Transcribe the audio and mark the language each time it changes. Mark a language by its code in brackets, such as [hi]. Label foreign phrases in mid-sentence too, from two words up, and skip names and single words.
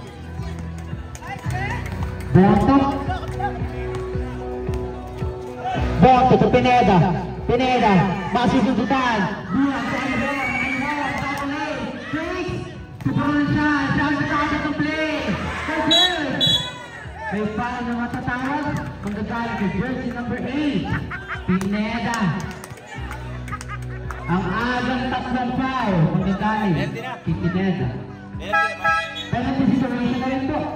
[tl] Bonto. Bonto to Pineda. Pineda. Masusundutan. Bulan to Ayhon. Ayhon. Tatalay. Face. Tuburan siya. Siya ang natawag ng play. [en] So good. [tl] May foul na matatawag. Manggagaling kay jersey number 8. Pineda. Ang agang tatlong foul. Manggagaling kay Pineda. [en] Penalty situation [tl] na rin po.